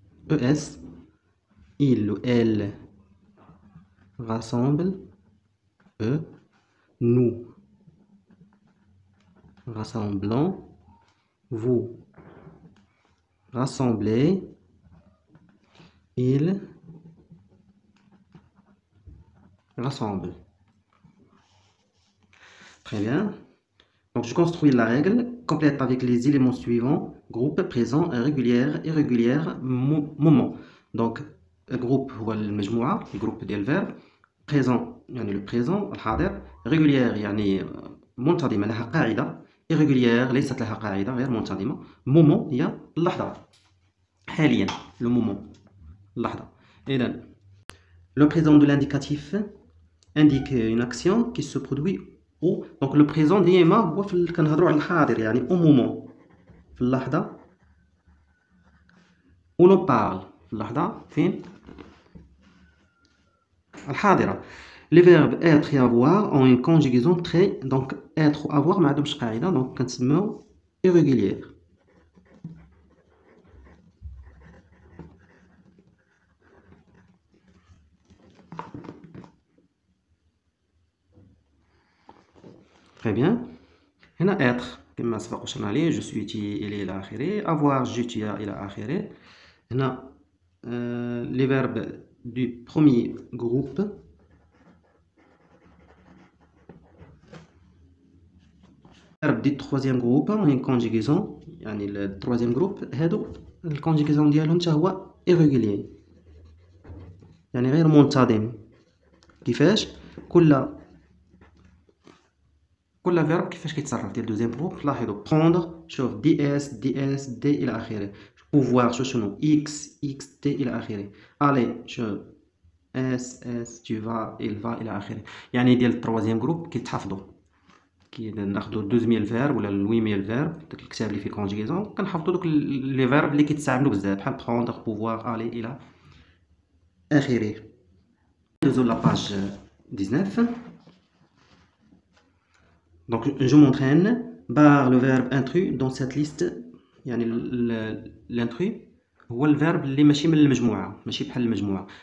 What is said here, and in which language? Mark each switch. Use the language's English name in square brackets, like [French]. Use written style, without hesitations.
[French] ES, il ou elle rassemble, nous rassemblons, vous rassemblez, il rassemble. Très bien. Donc, je construis la règle complète avec les éléments suivants. Groupe, présent, régulière, irrégulière, moment. [Arabic] Donc, groupe هو المجموعة الجروب ديال الفيرب. [French] présent يعني le présent الحاضر. [Arabic] régulière يعني منتظمة لها قاعدة. irrégulière ليست لها قاعدة غير منتظمة. moment هي اللحظة حاليا le moment اللحظة. [French] إذن le présent de l'indicatif indique une action qui se produit au. [Arabic] donc le présent ديما هو كنهضروا على الحاضر يعني [French] au moment [Arabic] في اللحظة [French] où l'on parle [Arabic] في اللحظة فين الحاضرة. [French] les verbes être et avoir ont une conjugaison très. donc être ou avoir [Arabic] ما عندهمش قاعدة [French] donc كنسميو irrégulière. très bien. [Arabic] هنا être كما سبق وشرنا عليه [French] je suis tu il [Arabic] إلى آخره. [French] avoir je tu إلى آخره. هنا les verbes du premier groupe verbe du troisième groupe ont une conjugaison يعني le troisième groupe [Arabic] هادو الكونجيغاسيون ديالهم حتى هو [French] irrégulier [Arabic] يعني غير منتظم. كيفاش كل فيرب كيفاش كيتصرف ديال دوزيام جروب. لاحظوا prendre شوف دي اس دي الى اخره. pouvoir شنو اكس تي الى اخره. aller شوف اس [French] tu vas il va [Arabic] الى اخره. يعني ديال التروازيام جروب كيتحفظوا كي ناخذوا 12000 فيرب ولا 8000 فيرب داك الكتاب اللي فيه كونجيغاسيون كنحفظوا دوك لي فيرب اللي كيتستعملوا بزاف بحال prendre pouvoir aller الى اخره. ندوزو لا باج 19. [French] donc je m'entraîne par le verbe intrus dans cette liste. [Arabic] يعني l'intrus هو الفيرب اللي ماشي من المجموعه ماشي بحال المجموعه.